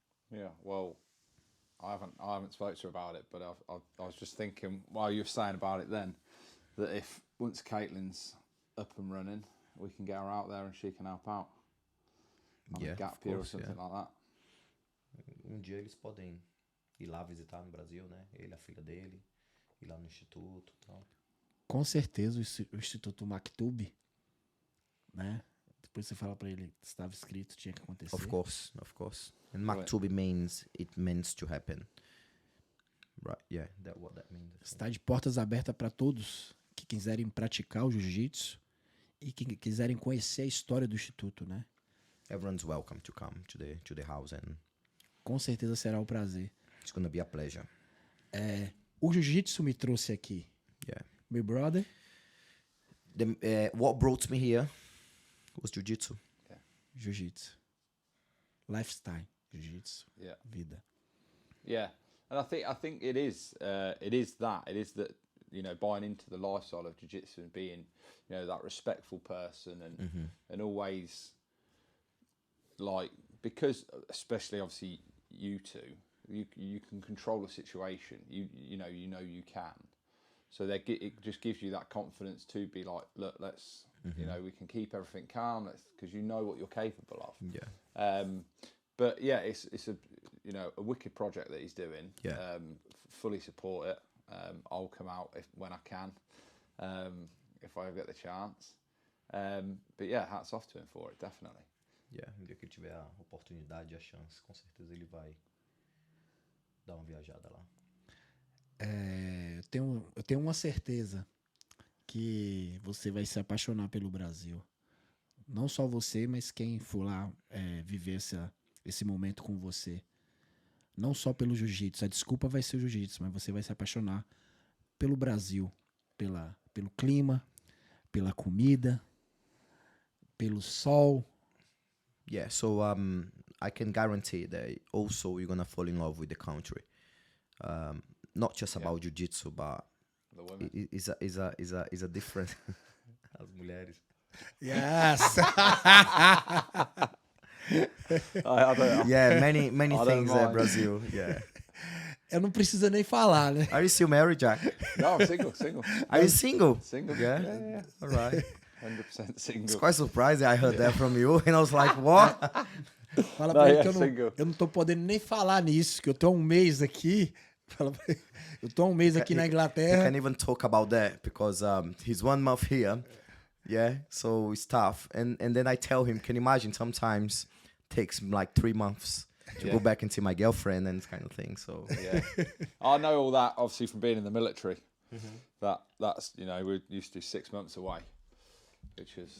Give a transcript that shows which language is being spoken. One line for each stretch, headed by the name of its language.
English: Yeah, well, I haven't spoke to her about it, but I was just thinking while you were saying about it then, that if once Caitlin's up and running, we can get her out there and she can help out. On a gap year or something like that.
Portuguese: Dia eles podem ir lá visitar no Brasil, né? Ele, a filha dele, ir lá no instituto e tal. Com certeza o Instituto Maktub, né? Depois você fala pra ele, estava escrito, tinha que acontecer.
English: Of course. And Maktub means to happen. Right, yeah, what that means.
Portuguese: Está de portas abertas para todos que quiserem praticar o jiu-jitsu e que quiserem conhecer a história do Instituto, né?
English: Everyone's welcome to come to the house and
Portuguese: com certeza será um prazer.
English: It's gonna be a pleasure.
Portuguese: O jiu-jitsu me trouxe aqui.
English: Yeah. My brother. What brought me here was jiu-jitsu. Yeah. Jiu-jitsu. Lifestyle. Jiu-jitsu. Yeah.
Portuguese: Vida.
English: Yeah. And I think it is that. It is that, you know, buying into the lifestyle of jiu-jitsu and being, you know, that respectful person and always like because especially obviously you two, you can control the situation. You know you can. So it just gives you that confidence to be like, look, let's you know, we can keep everything calm. Because you know what you're capable of. Yeah. But yeah, it's a a wicked project that he's doing. Yeah. Fully support it. I'll come out when I can, if I get the chance. But yeah, hats off to him for it, definitely.
Portuguese: Yeah, um dia que ele tiver a oportunidade, a chance, com certeza ele vai dar uma viajada lá. Eu tenho uma certeza que você vai se apaixonar pelo Brasil. Não só você, mas quem for lá viver esse momento com você. Não só pelo jiu-jitsu. A desculpa vai ser o jiu-jitsu, mas você vai se apaixonar pelo Brasil. Pelo clima, pela comida, pelo sol.
English: Yeah, so I can guarantee that also you're gonna fall in love with the country. Not just about jiu-jitsu, but is a different.
Portuguese: As mulheres.
English: Yes. Yeah, many things there, Brazil. Yeah.
Portuguese: Eu não preciso nem falar, né?
English: Are you still married, Jack? No, I'm single. Are you single? Single. Yeah. All right. 100% single. It's quite surprising. I heard that from you, and I was like, what?
Portuguese: Fala pra ele que eu não tô podendo nem falar nisso, que eu tô há um mês aqui. Fala pra ele, eu tô há um mês aqui na
English: You
Portuguese: Inglaterra.
English: can't even talk about that because he's 1 month here. Yeah, so it's tough. And then I tell him, can you imagine sometimes takes like 3 months to go back and see my girlfriend and this kind of thing. So yeah, I know all that obviously from being in the military. That's we used to do 6 months away, which is.